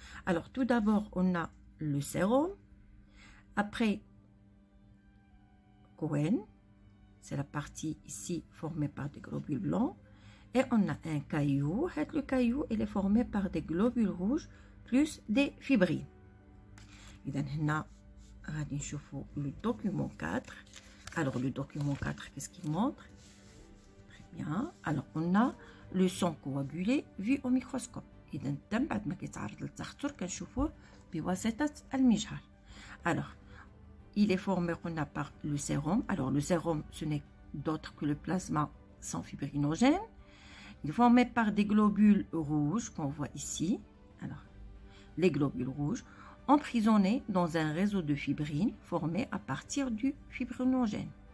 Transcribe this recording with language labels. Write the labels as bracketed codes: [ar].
[fr] Alors tout d'abord on a le sérum, après Cohen, c'est la partie ici formée par des globules blancs, et on a un caillou. Le caillou il est formé par des globules rouges plus des fibrines. [ar] إذا هنا غادي نشوفوا le document 4. [fr] Alors le document 4, qu'est-ce qu'il montre? Très bien. Alors on a le sang coagulé vu au microscope. [ar] إذا الدم بعد ما كيتعرض للتخثر كنشوفوه بواسطة المجهر. [fr] Alors il est formé par le sérum. Alors le sérum, ce n'est d'autre que le plasma sans fibrinogène. Il est formé par des globules rouges qu'on voit ici. Alors les globules rouges emprisonnés dans un réseau de fibrines formé à partir du fibrinogène.